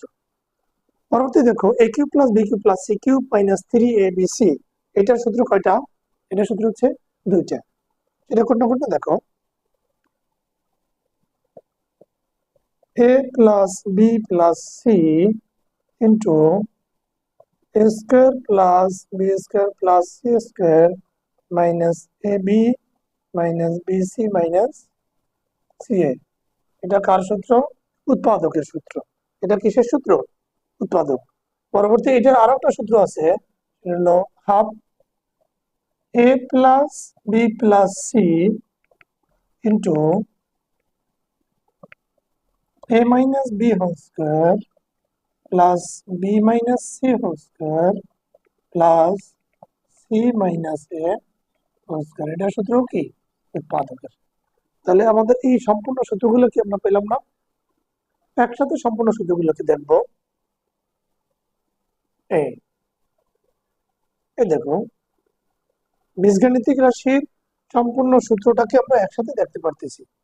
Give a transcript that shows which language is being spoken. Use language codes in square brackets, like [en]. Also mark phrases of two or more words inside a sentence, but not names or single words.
[bn] পরবর্তী দেখো [en] a cube plus b cube plus c cube minus 3abc [bn] এটার সূত্র কয়টা? এটার সূত্র হচ্ছে দুইটা। এটা কোনটা কোনটা দেখো [en] a plus b plus c into a square plus b square plus c square minus ab minus bc minus ca [bn] এটা কার সূত্র? উৎপাদকের সূত্র। এটা কিসের সূত্র? উৎপাদক। পরবর্তী এটার আরো একটা সূত্র আছে, সেটা হলো [en] হাফ a plus b plus c into a minus b whole square plus b minus c whole square plus c minus a whole square [bn] এটা সূত্র কি? উৎপাদকের। তাহলে আমাদের এই সম্পূর্ণ সূত্রগুলো কি আমরা পেলাম না? একসাথে সম্পূর্ণ সূত্রগুলোকে দেখবো। এই দেখো বীজগাণিতিক রাশির সম্পূর্ণ সূত্রটাকে আমরা একসাথে দেখতে পারতেছি।